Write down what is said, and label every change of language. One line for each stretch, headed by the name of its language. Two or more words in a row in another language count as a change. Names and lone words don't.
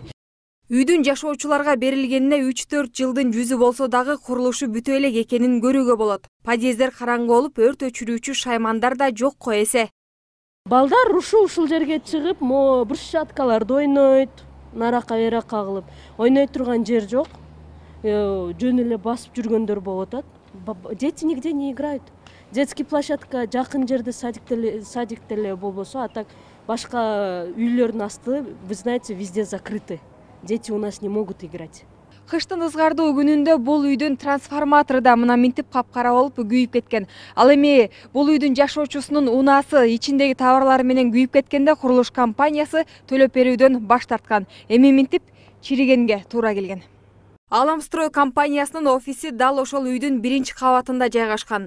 Kyrgyz: Үйдүн жашоочуларга берилгенине 3-4 жылдын жүзү болсо дагы курулушу бүтө элек экенин көрүүгө болот. Подъездер караңгы болуп, өрт өчүрүүчү шаймандар да жок го эсе. Балдар ушул жерге чыгып, брусчаткаларда ойнойт, нарака берак кагылып. Ойной турган жер жок. Жөн эле басып жүргөндөр болуп атат.
Russian: Дети нигде не играют. Детский площадка
Kyrgyz: жакын жерде садик деле болбосо,
Russian: а так
Kyrgyz: башка үйлөрдүн асты,
Russian: вы знаете, везде закрыты. Дети у нас не могут играть.
Kyrgyz: Кыштын ызгардуу күнүндө бул үйдүн трансформатору да мына минтип капкара болуп күйүп кеткен. Ал эми бул үйдүн жашоочусунун унаасы ичиндеги товарлары менен күйүп кеткенде курулуш компаниясы төлөп берүүдөн баш тарткан. Эми минтип чиригенге туура келген. Аламстрой компаниясынын офиси дал ошол үйдүн 1-кабатында жайгашкан.